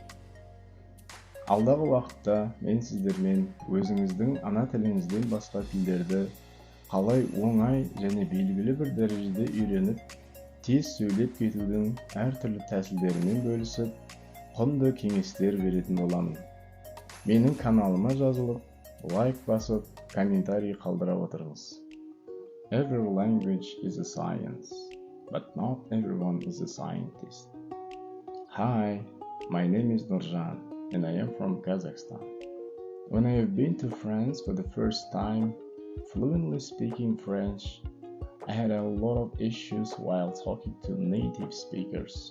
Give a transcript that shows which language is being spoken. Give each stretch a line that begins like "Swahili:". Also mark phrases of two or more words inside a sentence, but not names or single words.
Kazakh: Алдағы уақытта мен сіздермен өзіңіздің ана тіліңізден басқа тілдерді қалай оңай және белгілі бір дәрежеде үйреніп, тез сөйлеп кетудің әртүрлі тәсілдерімен бөлісіп, құнды кеңестер беретін боламын. Менің каналыма жазылып, лайк басып, комментарий қалдыра отырыңыз.
English: Every language is a science. But not everyone is a scientist. Hi, my name is Nurjan and I am from Kazakhstan. When I have been to France for the first time, fluently speaking French, I had a lot of issues while talking to native speakers.